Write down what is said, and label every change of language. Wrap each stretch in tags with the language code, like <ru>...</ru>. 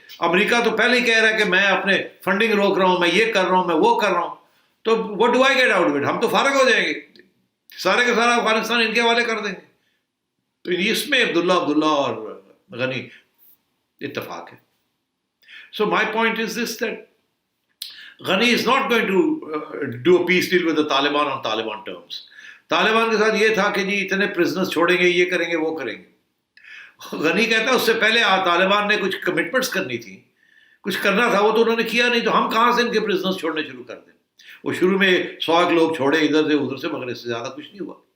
<ur>امریکہ تو پہلے ہی کہہ رہا ہے کہ میں اپنے فنڈنگ روک رہا ہوں, میں یہ کر رہا ہوں, میں وہ کر رہا ہوں, تو</ur> <en>what do I get out of it,</en> <ur>ہم تو فارغ ہو جائیں گے, سارے کا سارا افغانستان ان کے حوالے کر دیں گے. تو اس میں عبداللہ اور غنی اتفاق ہے.</ur> <en>So my point is this, that Ghani is not going to do a peace deal with the Taliban on Taliban terms.</en> <ur>Taliban کے ساتھ یہ تھا کہ جی اتنے پرزنرز چھوڑیں گے, یہ کریں گے, وہ کریں گے. غنی کہتا ہے اس سے پہلے طالبان نے کچھ کمٹمنٹس کرنی تھی, کچھ کرنا تھا, وہ تو انہوں نے کیا نہیں, تو ہم کہاں سے ان کے پرزنرز چھوڑنے شروع کر دیں. وہ شروع میں 100 لوگ چھوڑے ادھر سے ادھر سے, مگر اس سے زیادہ کچھ نہیں ہوا.</ur>